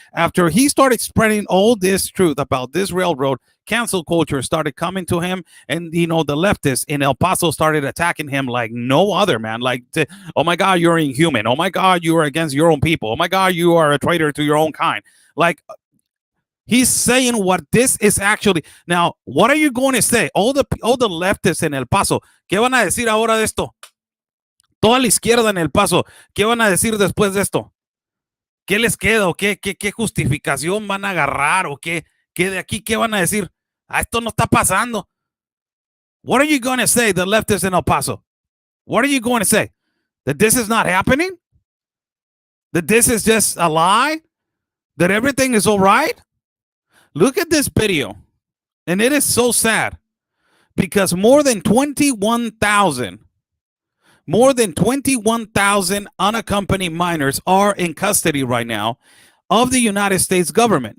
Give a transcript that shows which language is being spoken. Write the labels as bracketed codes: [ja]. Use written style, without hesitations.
[en] After he started spreading all this truth about this railroad, cancel culture started coming to him, and you know, the leftists in El Paso started attacking him like no other, man. Like, oh my God, you're inhuman. Oh my God, you are against your own people. Oh my God, you are a traitor to your own kind. Like, he's saying what this is actually. Now, what are you going to say? All the leftists in El Paso, [es] ¿qué van a decir ahora de esto? Toda la izquierda en El Paso, ¿qué van a decir después de esto? ¿Qué les queda? ¿O qué justificación van a agarrar? ¿O qué de aquí qué van a decir? Esto no está pasando. [en] What are you going to say, the leftists in El Paso? What are you going to say? That this is not happening? That this is just a lie? That everything is all right? Look at this video. And it is so sad, because more than 21,000 unaccompanied minors are in custody right now of the United States government.